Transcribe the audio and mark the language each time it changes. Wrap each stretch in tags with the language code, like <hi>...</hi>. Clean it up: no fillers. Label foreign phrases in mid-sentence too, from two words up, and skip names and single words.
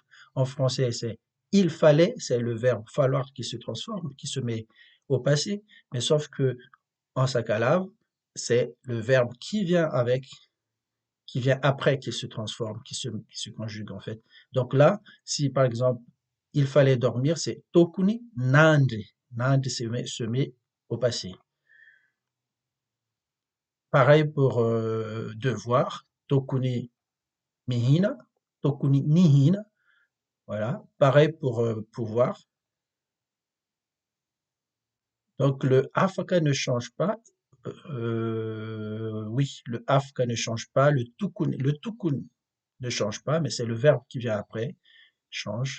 <fr>En français, c'est il fallait, c'est le verbe falloir qui se transforme, qui se met au passé, mais sauf que en sakalav, c'est le verbe qui vient après qui se transforme, qui se conjugue en fait. Donc là, si par exemple il fallait dormir, c'est</fr> <mg>tokuni nandi.</mg> <fr>Nandi se met au passé. Pareil pour devoir,</fr> <mg>tokuni mihina, tokuni nihina.</mg> <fr>Voilà. Pareil pour pouvoir. Donc le afaka ne change pas. Oui, le afka ne change pas. Le tukun ne change pas, mais c'est le verbe qui vient après change.</fr>